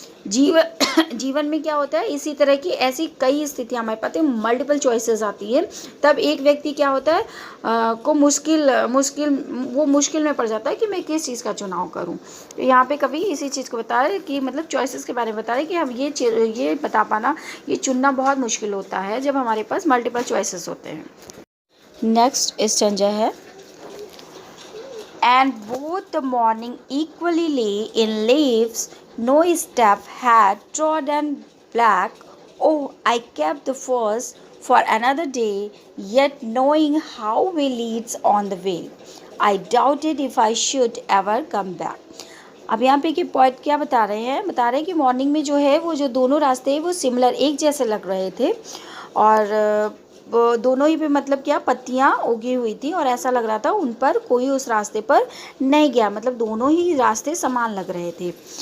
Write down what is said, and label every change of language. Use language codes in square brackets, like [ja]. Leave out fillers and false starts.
[hi] जीवन में क्या होता है, इसी तरह की ऐसी कई स्थितियां हमारे पास मल्टीपल चॉइसेस आती है, तब एक व्यक्ति क्या होता है को मुश्किल में पड़ जाता है कि मैं किस चीज़ का चुनाव करूं। तो यहाँ पे कभी इसी चीज़ को बता रहे कि मतलब चॉइसेस के बारे में बता रहे कि हम ये बता पाना, ये चुनना बहुत मुश्किल होता है जब हमारे पास मल्टीपल चॉइसेस होते हैं। नेक्स्ट स्टेंजा है, [en] and both the morning equally lay in leaves, no step had trodden black. Oh, I kept the first for another day, yet knowing how way leads on the way, I doubted if I should ever come back. [hi] अब यहाँ पे कि poet क्या बता रहे हैं कि morning में जो है वो जो दोनों रास्ते हैं वो सिमिलर एक जैसे लग रहे थे और दोनों ही पे मतलब क्या पत्तियाँ उगी हुई थी और ऐसा लग रहा था उन पर कोई उस रास्ते पर नहीं गया, मतलब दोनों ही रास्ते समान लग रहे थे।